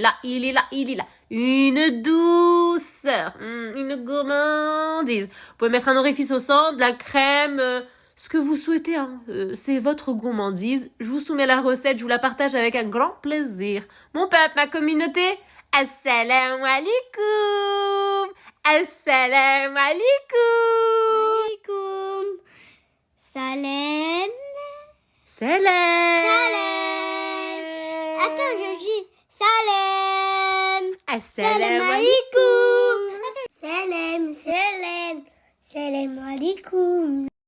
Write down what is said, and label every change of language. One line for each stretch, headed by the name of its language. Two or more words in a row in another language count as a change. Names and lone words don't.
French: Une douceur, une gourmandise. Vous pouvez mettre un orifice au centre, de la crème, ce que vous souhaitez, hein. C'est votre gourmandise. Je vous soumets la recette, je vous la partage avec un grand plaisir. Mon peuple, ma communauté,
Arabic: السلام عليكم. السلام عليكم. عليكم. سلام. Salam. Salam.
French: Attends, je dis salam.
Arabic: Assalamu عليكم. سلام. سلام عليكم.